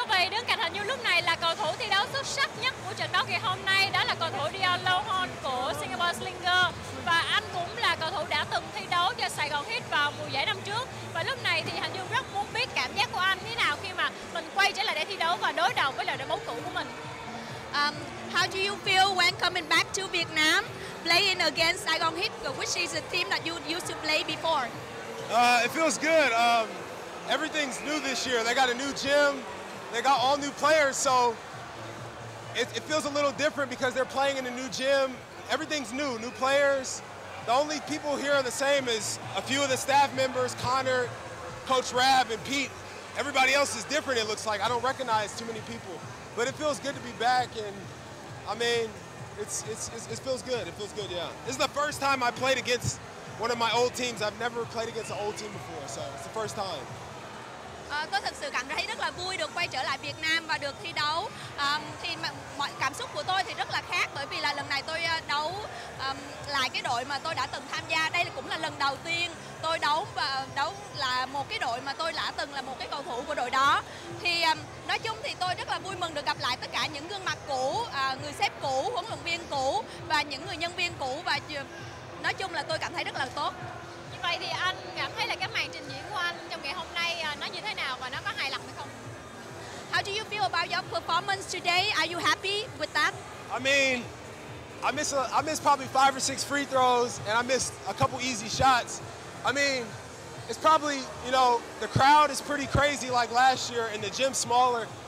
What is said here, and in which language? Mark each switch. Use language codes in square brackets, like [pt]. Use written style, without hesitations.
[vi] Đứng cạnh hình như lúc này là cầu thủ thi đấu xuất sắc nhất của trận đấu ngày hôm nay, đó là cầu thủ Dior Lohorn của Singapore Slingers, và anh cũng là cầu thủ đã từng thi đấu cho Saigon Heat vào mùa giải năm trước. Và lúc này thì Hành Dương rất muốn biết cảm giác của anh thế nào khi mà mình quay trở lại để thi đấu và đối đầu với đội bóng cũ của mình. [en] How do you feel when coming back to Vietnam, playing against Saigon Heat, which is a team that you used to play before? It feels good. Everything's new this year. They got a new gym. They got all new players, so it feels a little different because they're playing in a new gym. Everything's new players. The only people here are the same as a few of the staff members, Connor, Coach Rab, and Pete. Everybody else is different, it looks like. I don't recognize too many people. But it feels good to be back, and I mean, it feels good. It feels good, yeah. This is the first time I played against one of my old teams. I've never played against an old team before, so it's the first time. [vi] Tôi thực sự cảm thấy rất là vui được quay trở lại Việt Nam và được thi đấu. Thì mọi cảm xúc của tôi thì rất là khác, bởi vì là lần này tôi đấu lại cái đội mà tôi đã từng tham gia. Đây cũng là lần đầu tiên tôi đấu là một cái đội mà tôi đã từng là một cái cầu thủ của đội đó. Thì nói chung thì tôi rất là vui mừng được gặp lại tất cả những gương mặt cũ, người sếp cũ, huấn luyện viên cũ và những người nhân viên cũ, và nói chung là tôi cảm thấy rất là tốt. Như vậy thì anh cảm thấy là cái màn trình diễn của anh trong ngày hôm nay nó như thế nào và nó có hài lòng hay không? [en] How do you feel about your performance today? Are you happy with that? I mean, I missed probably 5 or 6 free throws, and I missed a couple easy shots. I mean, it's probably, you know, the crowd is pretty crazy like last year and the gym's smaller.